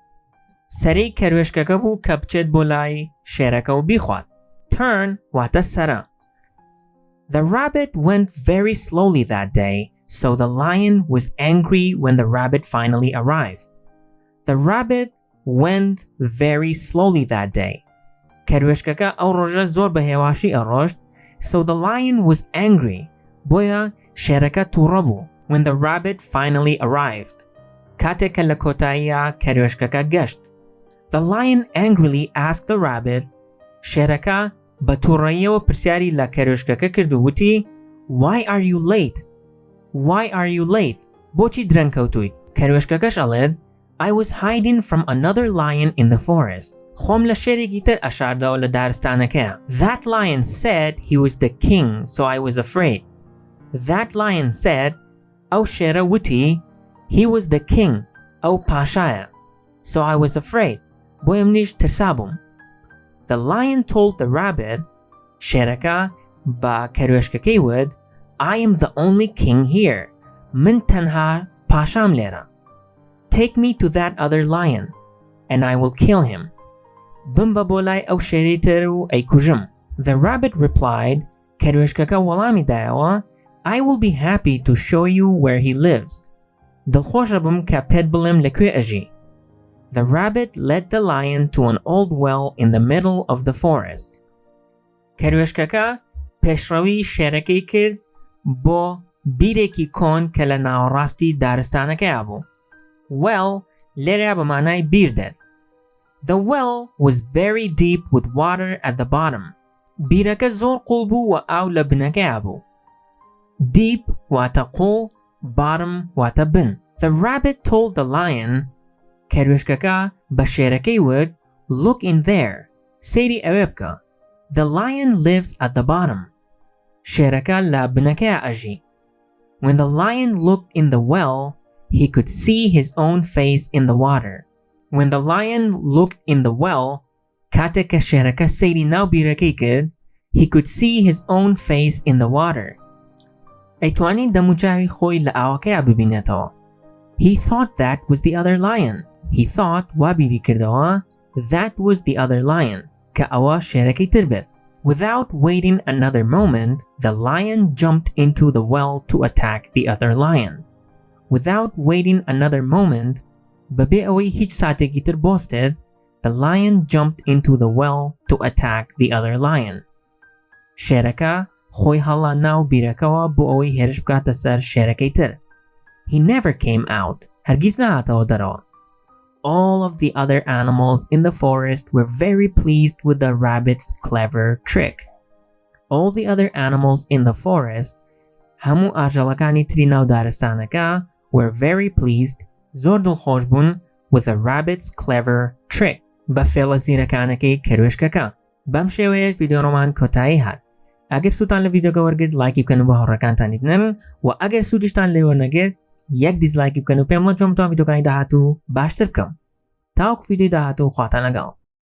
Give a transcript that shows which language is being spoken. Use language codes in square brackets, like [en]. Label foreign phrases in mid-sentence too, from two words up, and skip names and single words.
[ckb] سەرەی کەروێشکەکە بوو کە بچێت بۆ لای شێرەکە و بیخوات. Turn واتە سەرە. [en] The rabbit went very slowly that day, So the lion was angry when the rabbit finally arrived. The rabbit went very slowly that day. [ckb] کەروێشکەکە ئەو ڕۆژە زۆر بە هێواشی ئەڕۆشت. [en] So the lion was angry. [ckb] بۆیە شێرەکە تووڕە بوو. [en] When the rabbit finally arrived. [ckb] کاتێککە لە کۆتاییە کەروێشکەکە گەشت. [en] The lion angrily asked the rabbit. [ckb] شێرەکە بە تووڕەییەوە پرسیاری لە کەروێشکەکە کرد و وتی [en] Why are you late? Why are you late? [ckb] بۆچی درەنگ کەوتوویت؟ کەروێشکەکەش ئەڵێت [en] I was hiding from another lion in the forest. [ckb] خۆم لە شێرێکی تر ئەشاردەوە لە دارستانەکەیە. [en] That lion said he was the king, so I was afraid. That lion said [ckb] ئەو شێرە وتی [en] he was the king, [ckb] ئەو پاشایە. [en] So I was afraid. [ckb] بۆیە منیش ترسا بووم. [en] The lion told the rabbit [ckb] شێرەکە بە کەروێشکەکەی وت [en] I am the only king here. [ckb] من تەنها پاشام لێرە. [en] Take me to that other lion, and I will kill him. [ckb] بمبە بۆ لای ئەو شێرەی تر و ئەیکوژم. [en] The rabbit replied [ckb] کەروێشکەکە وەڵامی دایەوە [en] I will be happy to show you where he lives. [ckb] دڵخۆشە بم کە پێت بڵێم لەکوێ ئەژی. [en] The rabbit led the lion to an old well in the middle of the forest. [ckb] کەروێشکەکە پێشڕەوی شێرەکەی کرد بۆ بیرێکی کۆن کە لە ناوەڕاستی دارستانەکەیە بوو. Well لێرە بە مانای بیر دێت. [en] The well was very deep with water at the bottom. [ckb] بیرەکە زۆر قوڵ بوو و ئاو لە بنەکەیە بوو. Deep واتە قوڵ، bottom واتە بن. [en] The rabbit told the lion [ckb] کەروێشکەکە بە شێرەکەی وت [en] Look in there. [ckb] سەیری ئەوێ بکە. [en] The lion lives at the bottom. [ckb] شێرەکە لە بنەکەیە ئەژی. [en] When the lion looked in the well, he could see his own face in the water. When the lion looked in the well, [ckb] کاتێک کە شێرەکە سەیری ناو بیرەکەی کرد, [en] he could see his own face in the water. [ckb] ئەیتوانی دەموچاوی خۆی لە ئاوەکەیە ببینێتەوە. [en] He thought that was the other lion. He thought [ckb] وا بیری کردەوە [en] that was the other lion. [ckb] کە ئەوە شێرەکەی تر بێت. [en] Without waiting another moment, the lion jumped into the well to attack the other lion. Without waiting another moment, [ckb] بەبێ ئەوەی هیچ ساتێکی تر بۆستێت, [en] the lion jumped into the well to attack the other lion. [ckb] شێرەکە خۆی هەڵا ناو بیرەکەوە بۆ ئەوەی هێرش بکاتە سەر شێرەکەی تر. [en] He never came out. [ckb] هەرگیز نهاتەوە دەرەوە. [en] All of the other animals in the forest were very pleased with the rabbit's clever trick. All the other animals in the forest, [ckb] هەموو ئاژەڵەکانی تری ناو دارستانەکە, [en] were very pleased, [ckb] زۆر دڵخۆش بوون [en] with the rabbit's clever trick. [ckb] بە فێڵە زیرەکانەکەی کەروێشکەکە. بەم شێوەیە ڤیدیۆڕۆمان کۆتایی هات. ئەگەر سوودتان لە ڤیدیۆ وەرگرت لایکی بکەن و بە هاوڕێکانتانی بنێرن و ئەگەر سوودیشتان لێوەرنەگرت یەک دیزلایکی بکەن و پێم بڵێن چۆن بتوان ڤیدیۆکانی داهاتوو باشتر بکەم. تاوەکو ڤیدیۆی داهاتوو خواتان لەگەڵ.